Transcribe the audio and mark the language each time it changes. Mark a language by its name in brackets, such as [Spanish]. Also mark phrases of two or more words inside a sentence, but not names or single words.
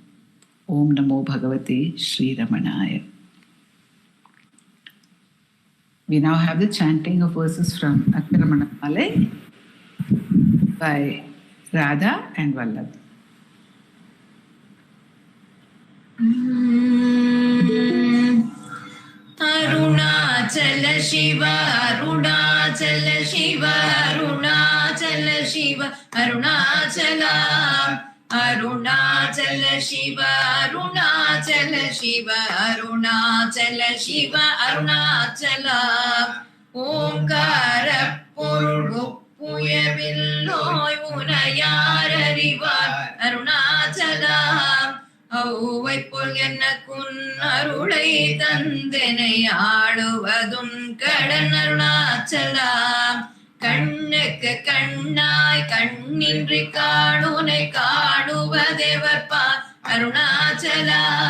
[Sanskrit] ॐ नमो भगवते श्री रमणाय. [English] We now have the chanting of verses from Ramananjali by Radha and Vallabh. [Sanskrit] शिव अरुणाचल शिव अरुणाचल शिव अरुणाचल अरुणाचल शिव अरुणाचल शिव अरुणाचल शिव अरुणाचल [Tamil] ओंकार புயவில்லோய் உனையார் அறிவார் அருணாச்சலா ஔவை போல் எனக்குன் அருளை தந்தனை ஆளுவதும் கடன் அருணாச்சலா கண்ணுக்கு கண்ணாய் கண்ணின்றி காணுனை காணுவதேவர்பா அருணாச்சலா